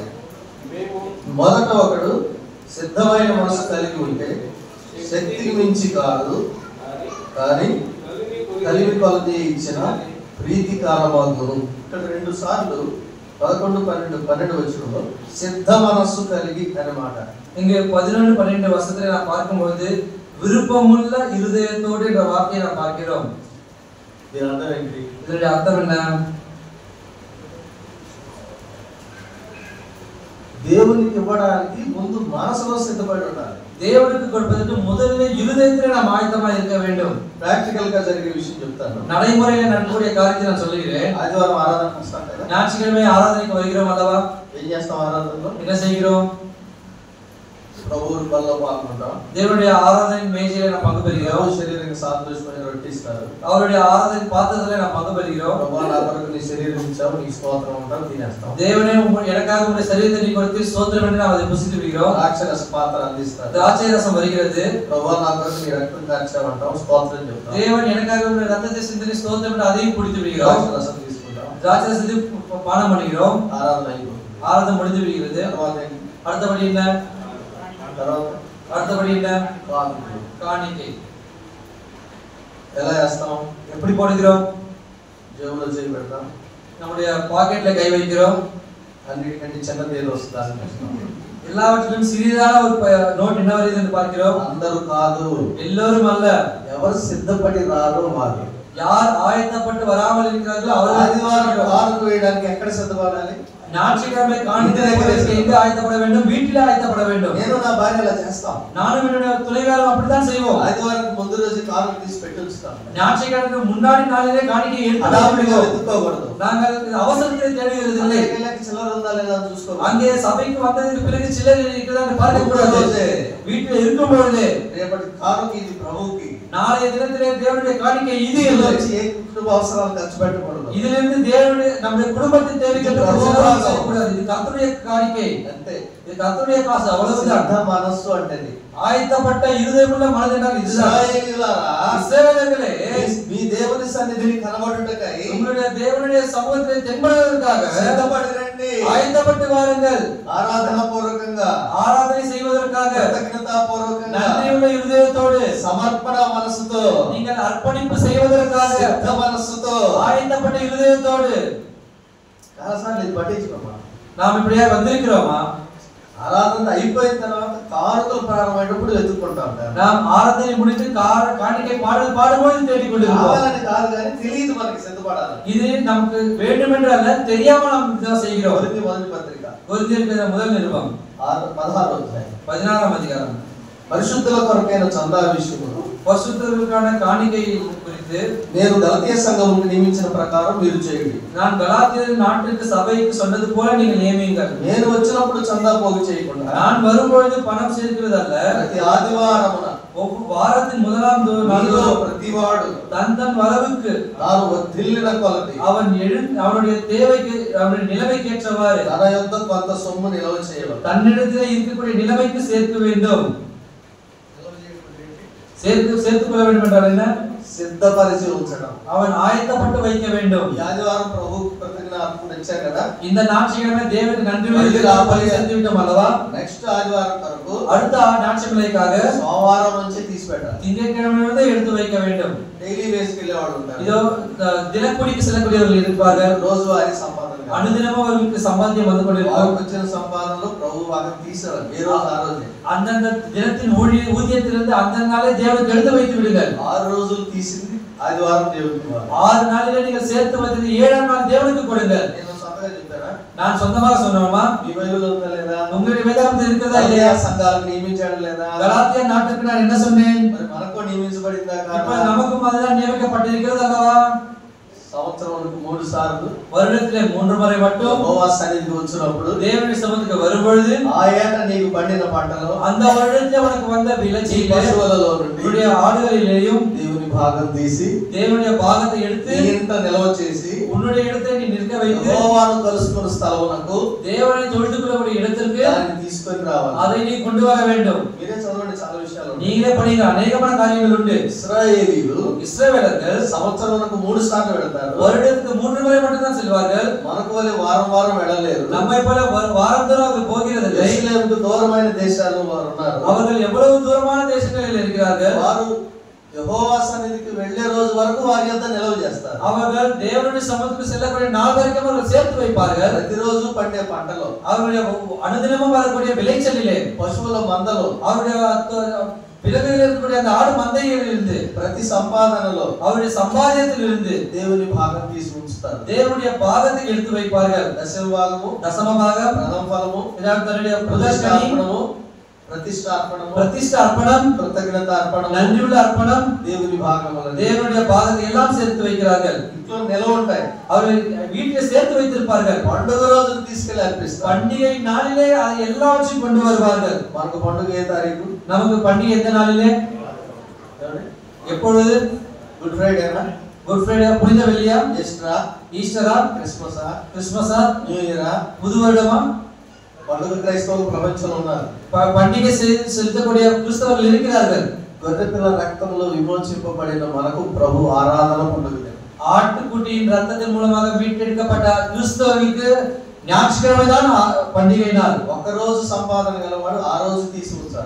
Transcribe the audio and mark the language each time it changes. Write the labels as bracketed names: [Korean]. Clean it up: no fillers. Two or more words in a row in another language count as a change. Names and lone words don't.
[Telugu] మొదట ఒకడు సిద్ధమైన మనసు కలిగి ఉంటే శక్తికి మించి కాదు, కానీ కలిమి కొలది ఇచ్చిన ప్రీతికారమాగును. ఇక్కడ 2 సార్లు 11, 12 వచనంలో సిద్ధ మనస్సు కలిగి అన్నమాట. [Tamil] இங்கே 11, 12 வசனத்தை நாம் பார்க்கும்போது விருப்பமுள்ள இருதயத்தோடு இந்த வார்த்தையை நாம் பார்க்கிறோம். [Telugu] దీని అర్థం ఏంటి? [Tamil] இதனுடைய அர்த்தம் என்ன? [Telugu] దేవునికి ఇవ్వడానికి ముందు మనసులో సిద్ధపడి ఉండాలి. [Tamil] దేవునికి கொடுப்பதற்கு முதல்ல இருதயத்திலே நாம் ஆயத்தமாக இருக்க வேண்டும். [Telugu] ప్రాక్టికల్ గా జరిగే విషయం చెప్తాను. [Tamil] நடைமுறையில் நடக்கக்கூடிய காரியத்தை நான் சொல்லுகிறேன். [Telugu] ఆదివారం ఆరాధన వస్తాం కదా, [Tamil] ஞாயிற்றுக்கிழமை ஆராதனைக்கு வருகிறோம் அல்லவா? [Telugu] ఏం చేస్తాం? ఆరాధనలో [Tamil] என்ன செய்கிறோம்? [Telugu] ప్రభువు బల్ల పాల్గొంటాం. [Tamil] தேவனுடைய ஆராதனை மேஜையிலே நாம் பங்கு பெறுகிறோம். [Telugu] శరీరానికి సాదృశ్యమైన రొట్టె ఇస్తారు. [Tamil] அவருடைய ஆராதனை பாத்திரத்திலே நாம் பங்கு பெறுகிறோம். [Telugu] ప్రభువా నా కొరకు నీ శరీరం ఇచ్చావు, నీ స్తోత్రం ఉంటాం, తినేస్తాం. [Tamil] தேவனே எனக்காக உம்முடைய சரீரத்தை நீ கொடுத்து ஸ்தோத்திரம் என்று நாம் அதை புசித்து விடுகிறோம். [Telugu] ద్రాక్షరస పాత్ర అందిస్తారు. [Tamil] திராட்சை ரசம் வருகிறது. [Telugu] ప్రభువా నా కొరకు నీ రక్తం కార్చావు అంటాం, స్తోత్రం చెప్తాం. [Tamil] தேவன் எனக்காக உம்முடைய ரத்தத்தை சிந்தி ஸ்தோத்திரம் என்று அதையும் குடித்து விடுகிறோம். [Telugu] ద్రాక్షరసం తీసుకుంటాం. [Tamil] திராட்சை ரசத்தை பானம் பண்ணுகிறோம். [Telugu] ఆరాధన అయిపోతుంది. [Tamil] ஆராதனை முடிந்து விடுகிறது. அடுத்தபடி என்ன? காணிக்கை. [Telugu] ఎలా చేస్తాం? [Tamil] எப்படி போடுகிறோம்? [Telugu] జేబులో చేయి పెడతాం, [Tamil] நம்முடைய பாக்கெட்ல கை வைக்கிறோம். [Telugu] అన్నిటికంటే చిన్నది ఏదో వస్తుందని [Tamil] எல்லாவற்றிலும் சிறிதான ஒரு நோட் என்ன வருது என்று பார்க்கிறோம். [Telugu] అందరూ కాదు, [Tamil] எல்லோரும் அல்ல. [Telugu] ఎవరు సిద్ధపడి రారో వారు. [Tamil] யார் ஆயத்தப்பட்டு வராமல் இருக்கிறார்களோ அவர்கள். [Telugu] ఆదివారం కానుక వేయడానికి ఎక్కడ సిద్ధపడాలి? [Tamil] ஞாயிற்றுக்கிழமை காணிக்கை எங்கே ஆயத்தப்பட வேண்டும்? வீட்டிலே ஆயத்தப்பட வேண்டும். [Telugu] నేను నా భార్య అలా చేస్తాం. [Tamil] நானும் என்னுடைய துணைவியாரும் அப்படித்தான் செய்வோம். [Telugu] ఆదివారం ముందు రోజు కానుక తీసి పెట్టి ఉంచుతాం. [Tamil] ஞாயிற்றுக்கிழமைக்கு முன்னாடி நாளிலே காணிக்கை [Telugu] ఎత్తుకోకూడదు. [Tamil] நாங்கள் அவசரத்தை தேடுகிறது இல்லை. [Telugu] చిల్లర ఉందా లేదా చూసుకోవాలి. [Tamil] அங்கே சபைக்கு வந்ததுக்கு பிறகு சிலர் இருக்கிறாங்க பார்க்க கூடாது. வீட்டில் இருக்கும் பொழுது [Telugu] రేపటి కానుక ఇది ప్రభువుకి. [Tamil] நாளைய தினத்திலே தேவனுடைய காணிக்கை இது இல்லை. [Telugu] ఏ కుటుంబ అవసరాలు ఖర్చు పెట్టకూడదు. [Tamil] இதிலிருந்து தேவனுடைய நம்முடைய குடும்பத்தின் தேவைக்கு கூடாது. இது கர்த்தருடைய காணிக்கை. [Telugu] అంతే. [Tamil] இது கர்த்தருடைய காசு, அவ்வளவுதான். [Telugu] మనస్సు అంటేది [Tamil] ஆயத்தப்பட்ட இருதயமுள்ள மனது என்றால் இதுதான். இஸ்ரவேலர்களே, [Telugu] మీ దేవుని సన్నిధిని కనబడుటకై [Tamil] உங்களுடைய தேவனுடைய சமூகத்திலே தென்படுவதற்காக [Telugu] సిద్ధపడి రండి. [Tamil] ஆயத்தப்பட்டு வாருங்கள். [Telugu] ఆరాధన పూర్వకంగా, [Tamil] ஆராதனை செய்வதற்காக [Telugu] కృతజ్ఞతా పూర్వకంగా, [Tamil] நன்றியுள்ள இருதயத்தோடு, [Telugu] సమర్పణ మనసుతో, [Tamil] நீங்கள் அர்ப்பணிப்பு செய்வதற்காக [Telugu] సిద్ధ మనసుతో, [Tamil] ஆயத்தப்பட்ட இருதயத்தோடு. [Telugu] చాలాసార్లు ఇది పట్టించుకోమా. [Tamil] நாம் இப்படியே வந்திருக்கிறோமா? [Telugu] ఆరాధన అయిపోయిన తర్వాత కానుకలు ప్రారంభమైనప్పుడు వెతుక్కుంటాం. [Tamil] நாம் ஆராதனை முடித்து காணிக்கை பாடல் பாடும்போது தேடிக்கொண்டிருக்கிறோம். [Telugu] కావాలని కాదు కానీ తెలియదు మనకి సిద్ధపడాలి. [Tamil] இது நமக்கு வேண்டுமென்று அல்ல, தெரியாமல் நாம் இதை செய்கிறோம். [Telugu] కొరింథీ మొదటి పత్రిక [Tamil] కొరింథీయులకు முதல் நிருபம் [Telugu] 16వ అధ్యాయం [Tamil] 16వ அதிகாரம். [Telugu] పరిశుద్ధుల కొరకైన చందా విషయములో [Tamil] பரிசுத்தருக்கான காணிக்கை குறித்து [Telugu] నేను గలతీయ సంఘముకు నియమించిన ప్రకారం మీరు చేయండి. [Tamil] நான் கலாத்திய நாட்டுக்கு சபைக்கு சொன்னது போல நீங்கள் நியமியுங்கள். [Telugu] నేను వచ్చినప్పుడు చందా పోగు చేయకుండా, [Tamil] நான் வரும்பொழுது பணம் சேர்க்கிறது அல்ல, [Telugu] ప్రతి ఆదివారమున [Tamil] ஒவ்வொரு வாரத்தின் முதலாம் [Telugu] నాలో [Tamil] நாளில் [Telugu] ప్రతివాడు [Tamil] தன் வரவுக்கு [Telugu] తాను వర్ధిల్లిన కొలది [Tamil] அவனுடைய தேவைக்கு அவனுடைய நிலைமைக்கேற்றவாறு [Telugu] తన యొద్ద కొంత సొమ్ము నిల్వ చేయవాలి. [Tamil] தன்னிடத்திலே இருக்கக்கூடிய நிலைமைக்கு சேர்க்க வேண்டும். சேர்த்துக் கொள்ள வேண்டும் என்றால் என்ன? [Telugu] సిద్ధపరిచి ఉంచడం. [Tamil] அவன் ఆయత్తపట్టు வைக்க வேண்டும். [Telugu] ఈ ఆదివారం ప్రభువుకు కృతజ్ఞతార్పణ ఇచ్చాం కదా, [Tamil] இந்த ஞாயிற்றுக்கிழமை தேவனுக்கு நன்றி செலுத்தி விட்டோம் அல்லவா? [Telugu] నెక్స్ట్ ఆదివారం వరకు [Tamil] அடுத்த ஞாயிற்றுக்கிழமைக்காக [Telugu] సోమవారం నుంచి తీసి పెట్టాలి. [Tamil] திங்கட்கிழமையிலிருந்து எடுத்து வைக்க வேண்டும். [English] daily wages [Telugu] వెళ్ళేవాళ్ళు ఉంటారు. [Tamil] இதோ தினக்கூலிக்கு செல்லக்கூடியவர்கள் இருப்பார்கள். [Telugu] రోజువారీ సంపాదన కాదు. అనుదినము వారికి సంపాద్యం [Tamil] வந்து கொண்டிருக்கும். [Telugu] వారికి వచ్చిన సంపాదనలో ప్రభు భాగం తీశారు. ఏ రోజు ఆ రోజే. [Tamil] அந்தந்த தினத்தின் ஊதியத்திலிருந்து அந்த நாளே தேவனுக்கு எடுத்து வைத்து விடுங்கள். [Telugu] 6 రోజులు తీసింది ఆదివారం దేవునికి ఇవ్వాలి. [Tamil] 6 நாளிலே நீங்கள் சேர்த்து வைத்தது 7ஆம் நாள் தேவனுக்கு கொடுங்கள். [Telugu] నేను సొంతంగా చెప్పానా? [Tamil] நான் சொந்தமாக சொன்னேமா? [Telugu] మీ బైబిల్లో ఉందా లేదా? [Tamil] உங்களுடைய வேதாகமத்தில் இருக்கிறதா இல்லையா? [Telugu] సంఘాలకు నియమించాడు లేదా? [Tamil] கலாத்தியா நாட்டுக்கு நான் என்ன சொன்னேன்? [Telugu] మరి మనకు నియమించబడిందా [Tamil] இப்ப [Telugu] కాదా? [Tamil] நமக்கும் அதுதான் நியமிக்கப்பட்டிருக்கிறது அல்லவா? [Telugu] సంవత్సరానికి 3 సార్లు [Tamil] வருடத்திலே 3 முறை மட்டும் [Telugu] యెహోవా సన్నిధికి వచ్చినప్పుడు [Tamil] தேவனுடைய சமூகத்துக்கு வரும்பொழுது [Telugu] ఆ ఏట నీకు పండిన పంటలో [Tamil] அந்த வருடத்திலே உனக்கு வந்த விளைச்சலிலே [Telugu] పశువులలో నుండి [Tamil] உன்னுடைய ஆடுகளிலேயும் [Telugu] దేవుని భాగం తీసి [Tamil] தேவனுடைய பாகத்தை எடுத்து [Telugu] నీ ఇంట నిల్వ చేసి [Tamil] உன்னுடைய இடத்தை நீ நிற்க வைத்து [Telugu] యెహోవాను కలుసుకున్న స్థలమునకు [Tamil] தேவனை தொழுதுகொள்ளக்கூடிய இடத்திற்கு [Telugu] దాన్ని తీసుకొని రావాలి. [Tamil] அதை நீ கொண்டு வர வேண்டும். [Telugu] మీరే చదవండి, చాలా విషయాలు ఉన్నాయి. [Tamil] நீங்களே படிக்கிற அநேகமான காரியங்கள் உண்டு. [Telugu] ఇశ్రాయేలీయులు [Tamil] இஸ்ரவேலர்கள் [Telugu] సంవత్సరానికి 3 సార్లు వెళ్తారు. [Tamil] வருடத்துக்கு 3 முறை மட்டும் தான் செல்வார்கள். [Telugu] మనకు వలె వారం వారం వెళ్ళలేరు. [Tamil] நம்மை போல வாரந்தோறும் அவர்கள் போகிறதில்லை. [Telugu] యెరూషలేముకు దూరమైన దేశాల్లో వారు ఉన్నారు. [Tamil] அவர்கள் எவ்வளவு தூரமான தேசங்களில் இருக்கிறார்கள். [Telugu] వారు యెహోవా సన్నిధికి వెళ్ళే రోజు వరకు వారి యొద్ద నిల్వ చేస్తారు. [Tamil] அவர்கள் தேவனுடைய சமூகத்துக்கு செல்லக்கூடிய நாள் வரைக்கும் அவர்கள் சேர்த்து வைப்பார்கள். [Telugu] ప్రతిరోజు పండే పంటలో, [Tamil] அவருடைய அனுதினமும் வரக்கூடிய விளைச்சலிலே, [Telugu] పశువుల మందలో, [Tamil] அவருடைய பிறகுகளில் இருக்கக்கூடிய அந்த ஆடு மந்தையிலிருந்து, [Telugu] ప్రతి సంపాదనలో [Tamil] அவருடைய சம்பாதியத்திலிருந்து [Telugu] దేవుని భాగం తీసి ఉంచుతారు. [Tamil] தேவனுடைய பாகத்தை எடுத்து வைப்பார்கள். [Telugu] దశమ భాగము, [Tamil] தசம பாகம், [Telugu] ప్రథమ ఫలము, [Tamil] தன்னுடைய முதற்கனி, [Telugu] ప్రతిష్ఠార్పణము, [Tamil] பிரதிஷ்டை அர்ப்பணம், [Telugu] కృతజ్ఞత అర్పణము, [Tamil] நன்றியுள்ள அர்ப்பணம், [Telugu] దేవుని భాగములను [Tamil] தேவனுடைய பாகத்தை எல்லாம் சேர்த்து வைக்கிறார்கள். [Telugu] ఇంట్లో నిల్వ ఉంటాయి. [Tamil] அவர்கள் வீட்டில் சேர்த்து வைத்திருப்பார்கள். [Telugu] పండుగ రోజులు తీసుకెళ్లి అర్పిస్తారు. [Tamil] பண்டிகை நாளிலே அதை எல்லாவற்றையும் கொண்டு வருவார்கள். [Telugu] మనకు పండుగ ఏ తారీఖు? [Tamil] நமக்கு பண்டிகை எந்த நாளிலே? எப்பொழுது? [Telugu] గుడ్ ఫ్రైడేనా? [Tamil] குட் ஃப்ரைடே, புனித வெள்ளியா? [Telugu] ఈస్టరా? [Tamil] ஈஸ்டரா? [Telugu] క్రిస్మసా? [Tamil] கிறிஸ்மஸா? [Telugu] న్యూ ఇయరా? [Tamil] புது வருடமா? [Telugu] పండుగ క్రైస్తవులు ప్రపంచంలో ఉన్నారు. [Tamil] பண்டிகை செலுத்தக்கூடிய கிறிஸ்தவர்கள் இருக்கிறார்கள். [Telugu] గొర్రెపిల్ల రక్తంలో విమోచింపబడిన మనకు ప్రభు ఆరాధన పండుగ. [Tamil] ஆட்டுக்குட்டியின் ரத்தத்தின் மூலமாக மீட்டெடுக்கப்பட்ட கிறிஸ்தவருக்கு ஞாயிற்றுக்கிழமை தான் பண்டிகை நாள். [Telugu] ఒక రోజు సంపాదన గలవాడు ఆ రోజు తీసి ఉంచాలి.